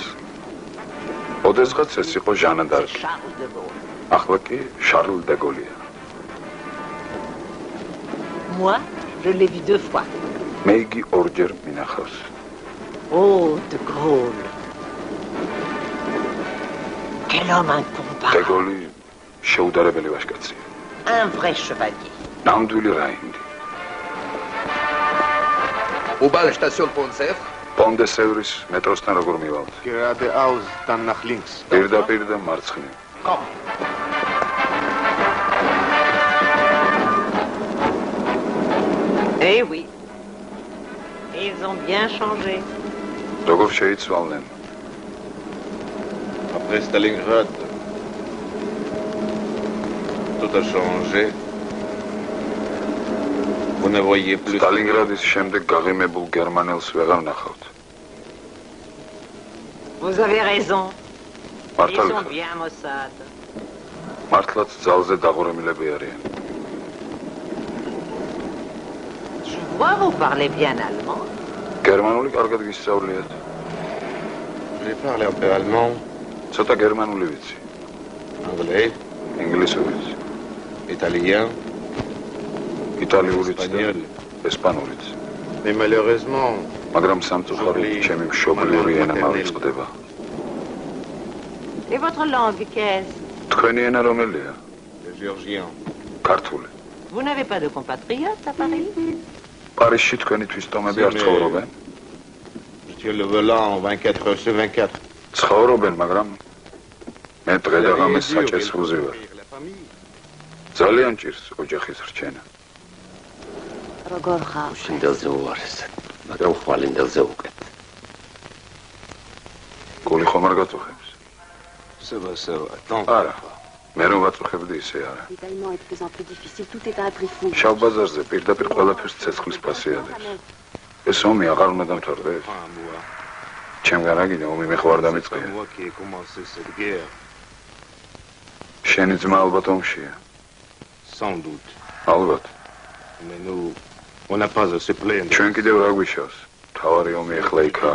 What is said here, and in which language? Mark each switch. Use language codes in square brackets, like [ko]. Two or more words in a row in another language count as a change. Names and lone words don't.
[ka] ოდესღაც ეს იყო ჟანა დარკი. ახლა კი შარლ დე გოლია. [fr] Moi, je l'ai vu 2 fois. [ka] მე იგი ორჯერ მინახავს. [fr] Oh, de Gaulle. Quel homme incomparable. [ka] დე გოლი შეუდარებელი ვაჟკაცია. [fr] Un vrai chevalier. [ka] ნამდვილი რაინდი. [fr] Où bat la station Pont-de-Sèvres? [ka] Pont-de-Sèvres მეტროსთან როგორ მივალთ? [de] Geradeaus, dann nach links. [ka] პირდაპირ და მარცხნივ. [de] Komm. [fr] Eh oui. Ils ont bien changé. [ka] როგორ შეიცვალნენ? [fr] Après Stalingrad, tout a changé. Vous ne voyez plus. [ka] Stalingraდის შემდეგ გაღიმებულ გერმანელს ვეღარ ნახავთ. [fr] Vous avez raison. Ils [ka] მართალი [fr] sont bien Mossad. [ka] მართლაც ძალზე დაღურემილები არიან. [fr] Je vois vous parlez bien allemand. [ka] გერმანული კარგად გისწავლიათ. [fr] Je parle un peu allemand. [ka] ცოტა გერმანული ვიცი. [fr] Anglais. [ka] ინგლისურიც. [fr] Italien. [ka] იტალიურიც და ესპანურიც. [fr] Mais malheureusement, [ka] მაგრამ სამწუხაროდ ჩემი მშობლიური ენა მავიწყდება. [fr] Et votre langue, qu'est-ce? [ka] თქვენი ენა რომელია? [fr] le géorgien. [ka] ქართული. [fr] Vous n'avez pas de compatriotes à Paris? [ka] პარიზში თქვენი თვისწომები არ ცხოვრობენ? [fr] Je tiens le volant 24 heures sur 24. [ka] ცხოვრობენ, მაგრამ მე დღე და ღამე საჭეს ვუზივარ. ძალიან ჭირს ოჯახის რჩენა. როგორ ხარ? შინდელზე უარეს, მაგრამ ხვალინდელზე უკეთ. გული ხომ არ გაწუხებს? [fr] Ça va, ça va. Attends. [ka] არა. მე რომ ვაწუხებდი ისე არა. [fr] L'Italement est de plus en plus difficile, tout est à un prix fou. [ka] შავ ბაზარზე პირდაპირ ყველაფერს ცეცხლის ფასი ადებს. ეს ომი აღარ უნდა დამთავრდეს. ჩემგან აგინე ომი მე ხო არ დამიწყია. [fr] Moi qui ai commencé cette guerre. [ka] შენი ძმა ალბათ ომშია. [fr] Sans doute. [ka] ალბათ. [fr] Mais nous, on n'a pas à se plaindre. [ka] ჩვენ კიდევ რა გვიშავს? თავარი ომი ახლა იქაა.